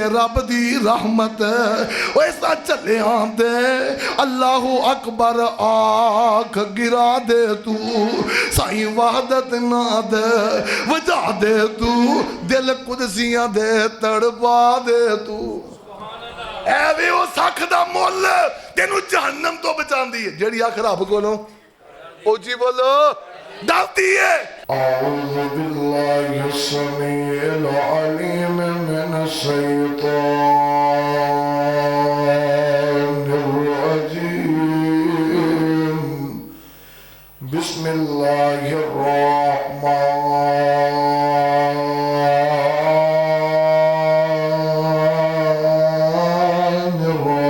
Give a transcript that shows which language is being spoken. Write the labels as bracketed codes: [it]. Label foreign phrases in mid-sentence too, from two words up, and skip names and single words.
[pa] رب دی رحمت او ایسا چلیاں دے [ar] الله أكبر [pa] آکھ گرا دے توں سائیں وحدت ناد وجا دے توں دل قدسیاں دے تڑپا دے توں اے او سکھ دا مل تینوں جہنم توں بچاندی ہے جیہڑی اکھ رب کولوں اوجی بولو ڈردی ہے [ar] أعوذ بالله السميع العليم من الشيطان الرجيم بسم الله الرحمن